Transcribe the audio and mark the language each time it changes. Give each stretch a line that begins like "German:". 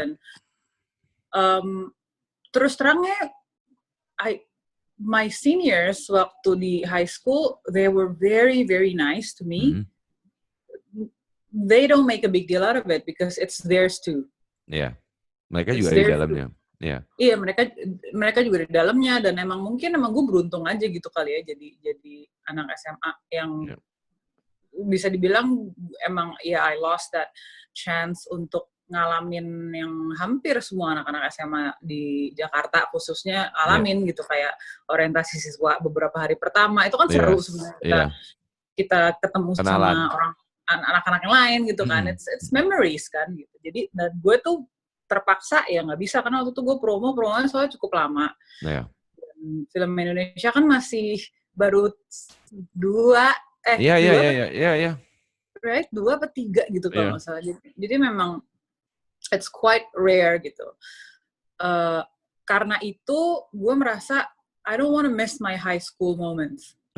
Indonesian: Dan terus terangnya,
English: my seniors
Indonesian: waktu di
English: high school, they were very, very nice to me. They don't make a big deal out of it because it's theirs too.
Indonesian: Iya, mereka juga di dalamnya. Iya, mereka juga di dalamnya, dan emang gue beruntung aja gitu kali ya, jadi anak SMA yang bisa dibilang emang
English: I lost that chance
Indonesian: untuk ngalamin yang hampir semua anak-anak SMA di Jakarta khususnya alamin gitu, kayak orientasi siswa beberapa hari pertama itu kan seru sebenarnya, kita ketemu sama anak-anak yang lain gitu kan,
English: it's memories
Indonesian: kan gitu. Jadi dan gue tuh terpaksa ya nggak bisa karena waktu itu gue promonya soalnya cukup lama. Dan film Indonesia kan masih baru 2
English: right,
Indonesian: 2 atau 3 gitu kalau nggak salah. Jadi memang
English: it's quite rare
Indonesian: gitu. Karena itu gue merasa
English: I don't want to miss my high school moments.